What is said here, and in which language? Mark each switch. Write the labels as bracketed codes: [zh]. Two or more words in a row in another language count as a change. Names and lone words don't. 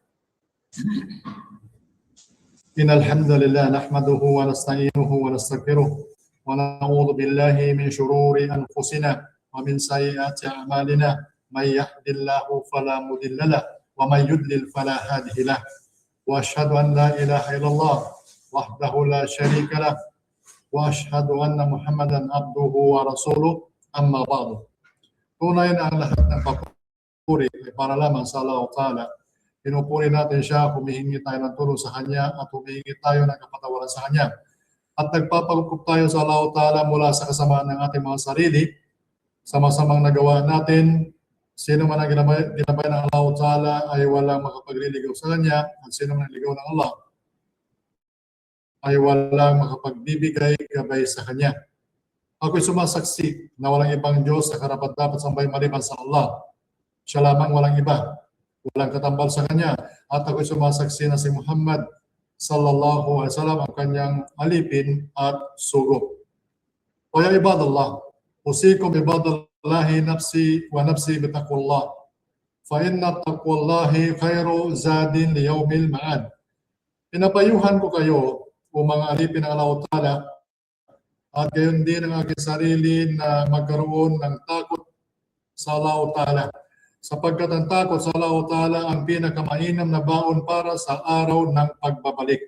[ar] إن الحمد لله نحمده ونستعينه ونستغفره ونعوذ بالله من شرور أنفسنا ومن سيئات أعمالنا من يهده الله فلا مضل له ومن يضلل فلا هادي له وأشهد أن لا إله إلا الله وحده لا شريك له وأشهد أن محمدا عبده ورسوله، أما بعد. [tl] Tunay na ang lahat ng papuri ay para lamang sa Allah Ta'ala. Pinupuri natin siya, humihingi tayo ng tulong sa Kanya at humihingi tayo ng kapatawaran sa Kanya. At nagpapagkup tayo sa Allah Ta'ala mula sa kasamaan ng ating mga sarili, sa masamang nagawa natin. Sino man ang ginabay ng Allah Ta'ala ay walang makapagliligaw sa Kanya, at sino man ang ligaw ng Allah ay walang makapagbibigay gabay sa Kanya. Ako'y sumasaksi na walang ibang Diyos sa karapat-dapat sambahin maliban sa Allah. Siya lamang, walang iba, walang katambal sa Kanya. At ako'y sumasaksi na si Muhammad [ar] صلى الله عليه وسلم [tl] ang Kanyang alipin at sugo. [ar] O يا عباد الله، أوصيكم عباد الله نفسي ونفسي بتقوى الله. فإن تقوى الله خير زاد ليوم المعاد. [tl] Pinapayuhan ko kayo o mga alipin ng Allah Ta'ala, at gayon din ang aking sarili na magkaroon ng takot sa Allah Ta'ala. Sapagkat ang takot sa Allah Ta'ala ang pinakamainam na baon para sa araw ng pagbabalik.